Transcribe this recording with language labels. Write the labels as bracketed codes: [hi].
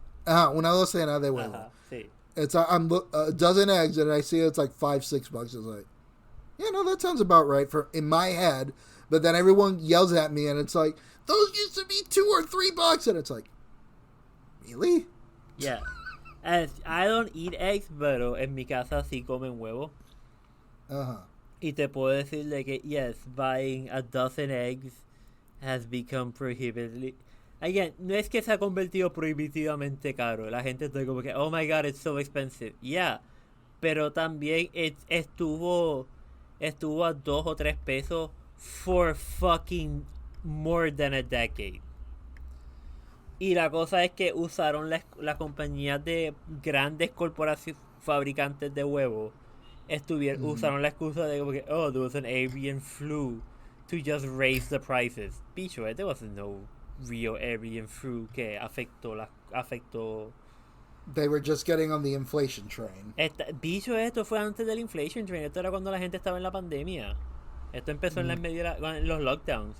[es] Una docena de huevo. Sí. [en] It's I'm a dozen eggs and I see it's like $5-6. It's like, yeah, no, that sounds about right for in my head. But then everyone yells at me and it's like, those used to be $2 or $3, and it's like, really? Yeah. [es] And [en] I don't eat eggs, [es] pero en mi casa sí comen huevo. Y te puedo decir de que, [en] yes, buying a dozen eggs has become prohibitively. [es] Again, no es que se ha convertido prohibitivamente caro. La gente está como que, [en] oh my god, it's so expensive. Yeah. [es] Pero también estuvo a 2 o 3 pesos [en] for fucking more than a decade. [es] Y la cosa es que usaron las compañías de grandes corporaciones fabricantes de huevos usaron la excusa de como que, [en] oh, there was an avian flu to just raise the prices. Bicho, there was no real avian flu [es] que afectó. [en] They were just getting on the inflation train. [es] Bicho, esto fue antes del inflation train. Esto era cuando la gente estaba en la pandemia. Esto empezó en los lockdowns.